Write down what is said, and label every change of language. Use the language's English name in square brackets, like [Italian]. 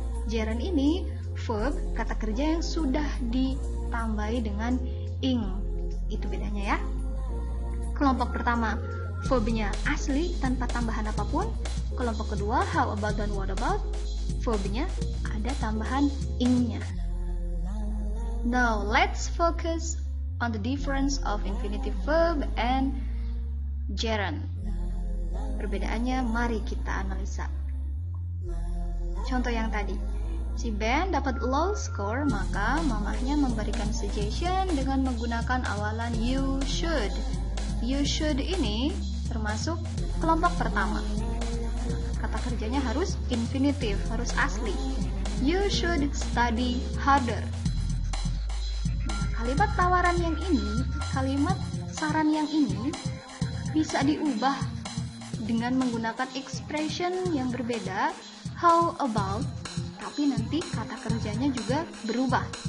[Indonesian] Gerund ini verb, kata kerja yang sudah ditambahi dengan ing. Itu bedanya ya. Kelompok pertama, verbnya asli tanpa tambahan apapun. Kelompok kedua, [English] how about [Indonesian] dan [English] what about, [Indonesian] verbnya ada tambahan ing-nya. [English] Now, let's focus on the difference of infinitive verb and gerund. [Indonesian] Perbedaannya mari kita analisa. Contoh yang tadi, si Ben dapat [English] low score, [Indonesian] maka mamahnya memberikan suggestion dengan menggunakan awalan [English] you should. You should [Indonesian] ini termasuk kelompok pertama. Kata kerjanya harus infinitive, harus asli. [English] You should study harder. [Indonesian] Kalimat tawaran yang ini, kalimat saran yang ini bisa diubah dengan menggunakan expression yang berbeda, [English] how about, [Indonesian] tapi nanti kata kerjanya juga berubah.